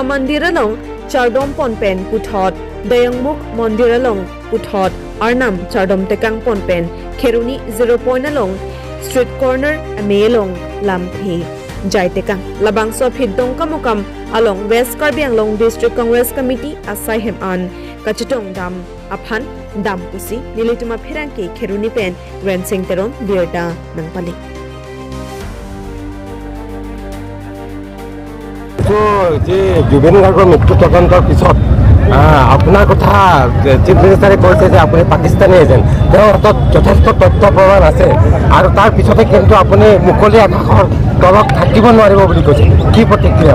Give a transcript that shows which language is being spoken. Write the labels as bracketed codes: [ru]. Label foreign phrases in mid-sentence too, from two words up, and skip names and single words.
[mjw] Mandir Along Chardom Ponpen Puthot Dayangmuk Mandir Along Puthot Arnam Chardom Tekang Ponpen Keruni 0 point along [en] Street Corner [mjw] Amelong Lampi Jai Tekang Labang Sophit Dongkamukam along West Karbi Anglong District Congress Committee Asai Hem An Kachetong Dam Aphan Dam Pusi Nilituma Phiranki Keruni Pen Grand Sing Teron Birda Nangpali [as] জুবিন গাৰ্গৰ মৃত্যু তদন্তৰ পিছত আপোনাৰ কথা চিফ মিনিষ্টাৰে কৈছে যে আপুনি পাকিস্তানী এজেণ্ট তেওঁৰ হাতত যথেষ্ট তথ্য প্ৰমাণ আছে আৰু তাৰ পিছতে কিন্তু আপুনি মুকলি আকাশৰ তলত থাকিব নোৱাৰিব বুলি কৈছে কি প্ৰতিক্ৰিয়া